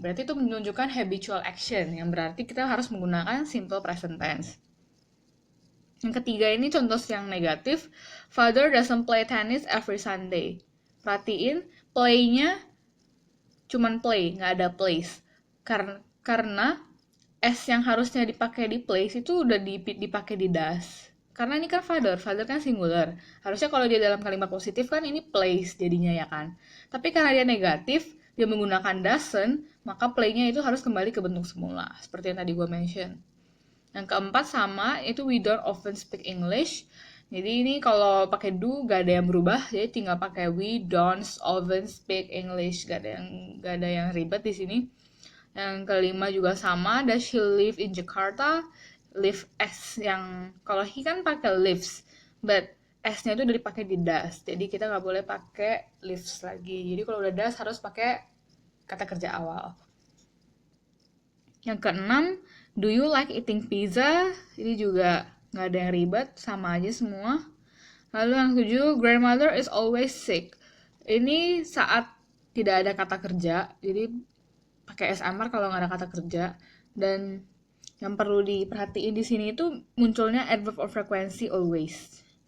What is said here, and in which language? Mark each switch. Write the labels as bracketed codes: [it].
[id] Berarti itu menunjukkan habitual action, yang berarti kita harus menggunakan simple present tense. Yang ketiga ini contoh yang negatif. [en] Father doesn't play tennis every Sunday. [id] Perhatiin, play-nya cuman play, nggak ada plays. Karena S yang harusnya dipakai di place itu udah dipakai di does. Karena ini kan father kan singular. Harusnya kalau dia dalam kalimat positif kan ini plays jadinya ya kan. Tapi karena dia negatif, dia menggunakan doesn't, maka play-nya itu harus kembali ke bentuk semula. Seperti yang tadi gue mention. Yang keempat sama, itu [en] we don't often speak English. [id] Jadi ini kalau pakai do gak ada yang berubah, jadi tinggal pakai [en] we don't often speak English, [id] gak ada yang ribet di sini. Yang kelima juga sama, [en] does she live in Jakarta? [id] Live S yang kalau he kan pakai lives, but S-nya itu udah dipakai di does, jadi kita nggak boleh pakai lives lagi. Jadi kalau udah does harus pakai kata kerja awal. Yang keenam, [en] do you like eating pizza? [id] Ini juga nggak ada yang ribet, sama aja semua. Lalu yang ketujuh, [en] grandmother is always sick. [id] Ini saat tidak ada kata kerja, jadi pakai SMR kalau nggak ada kata kerja. Dan yang perlu diperhatiin di sini itu munculnya adverb of frequency always.